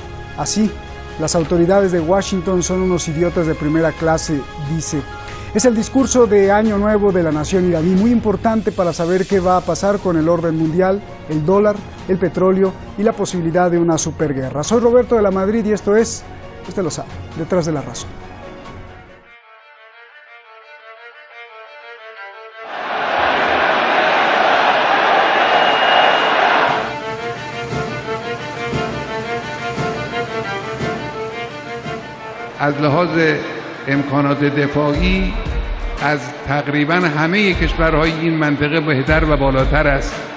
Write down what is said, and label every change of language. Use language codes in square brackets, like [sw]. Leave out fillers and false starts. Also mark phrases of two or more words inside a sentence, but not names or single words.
[es] Así, las autoridades de Washington son unos idiotas de primera clase, dice. Es el discurso de Año Nuevo de la nación iraní, muy importante para saber qué va a pasar con el orden mundial, el dólar, el petróleo y la posibilidad de una superguerra. Soy Roberto de la Madrid y esto es, usted lo sabe, Detrás de la Razón. [fa] از لحاظ امکانات دفاعی از تقریبا همه کشورهای این منطقه بهتر و بالاتر است.